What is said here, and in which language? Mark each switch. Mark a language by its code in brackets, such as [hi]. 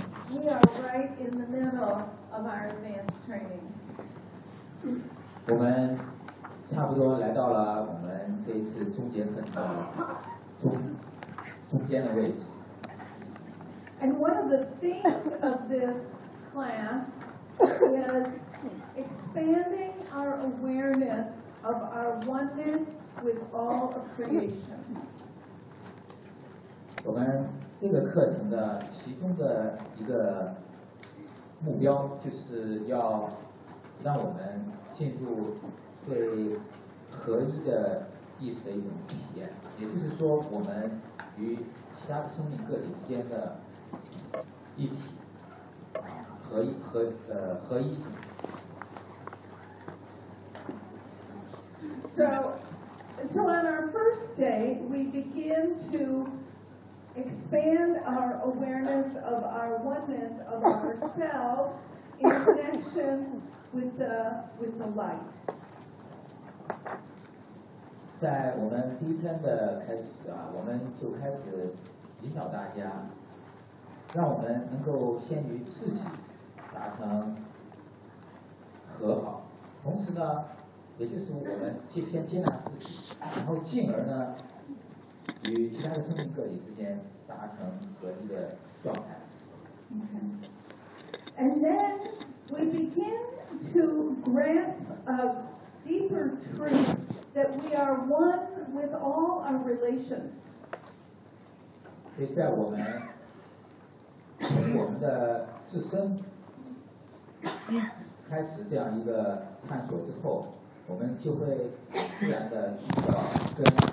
[en] We are right in the middle of our advanced training. [zh] 我们差不多来到了我们这一次中间课的中间的位置。 [en] And one of the themes of this class is expanding our awareness of our oneness with all of creation. [zh] 我们这个课程的其中的一个目标就是要让我们进入对合一的意识的一种体验，也就是说我们与其他生命个体之间的一体合一和合一性。 [en] So on our first day, we begin to expand our awareness of our oneness of ourselves in connection with the light. [zh] 在我们第一天的开始啊，我们就开始引导大家，让我们能够先于自己达成和好，同时呢，也就是我们先接纳自己，然后进而呢，与其他的生命个体之间达成合一的状态。 [en] Okay. And then we begin to grasp a deeper truth that we are one with all our relations. [zh] 所以在我们从我们的自身开始这样一个探索之后，我们就会自然的遇到跟